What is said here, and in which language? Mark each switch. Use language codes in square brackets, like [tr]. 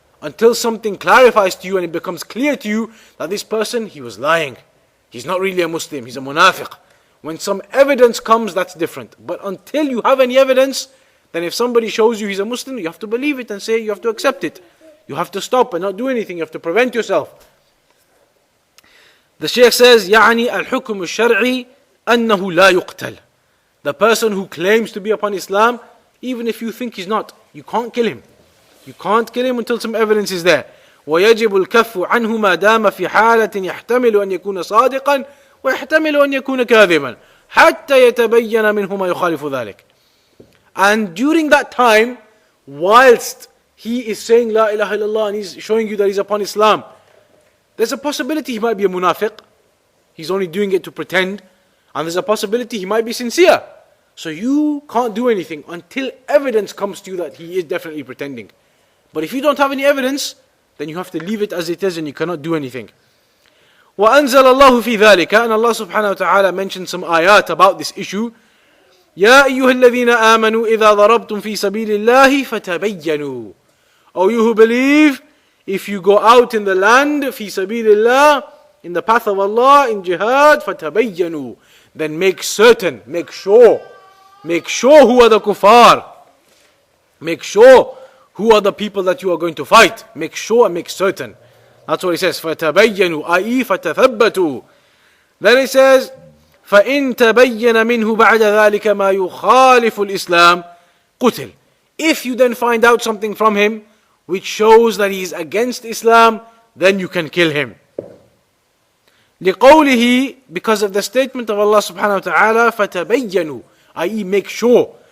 [en] Until something clarifies to you and it becomes clear to you that this person, he was lying. He's not really a Muslim, he's a munafiq. When some evidence comes, that's different. But until you have any evidence, then if somebody shows you he's a Muslim, you have to believe it and say, you have to accept it. You have to stop and not do anything, you have to prevent yourself. The Shaykh says, [ar] يعني الحكم الشرعي أنه لا يقتل. [en] The person who claims to be upon Islam, even if you think he's not, you can't kill him. You can't kill him until some evidence is there. [ar] ويجب الكف عنه ما دام في حالة يحتمل أن يكون صادقا ويحتمل أن يكون كاذبا حتى يتبين منه ما يخالف ذلك. [en] And during that time, whilst he is saying La ilaha illallah and he's showing you that he's upon Islam, there's a possibility he might be a munafiq. He's only doing it to pretend. And there's a possibility he might be sincere. So you can't do anything until evidence comes to you that he is definitely pretending. But if you don't have any evidence, then you have to leave it as it is and you cannot do anything. [ar] وَأَنزَلَ اللَّهُ فِي ذَلِكَ, [en] and Allah subhanahu wa ta'ala mentioned some ayat about this issue. [ar] يَا أَيُّهَا الَّذِينَ آمَنُوا إِذَا ضَرَبْتُمْ فِي سَبِيلِ اللَّهِ فَتَبَيَّنُوا. [en] O you who believe, if you go out in the land, [ar] فِي سَبِيلِ اللَّهِ, [en] in the path of Allah, in jihad, فَتَبَيَّنُوا. Then make certain, make sure who are the kuffar. Make sure who are the people that you are going to fight. Make sure and make certain. That's what he says. فَتَبَيَّنُوا, i.e. فَتَثَبَّتُوا. Then he says, [ar] فَإِن تَبَيَّنَ مِنْهُ بَعْدَ ذَلِكَ مَا يُخَالِفُ الْإِسْلَامِ قُتِلْ. [en] If you then find out something from him which shows that he is against Islam, then you can kill him. لِقَوْلِهِ, because of the statement of Allah subhanahu wa ta'ala, فَتَبَيَّنُوا, i.e. make sure.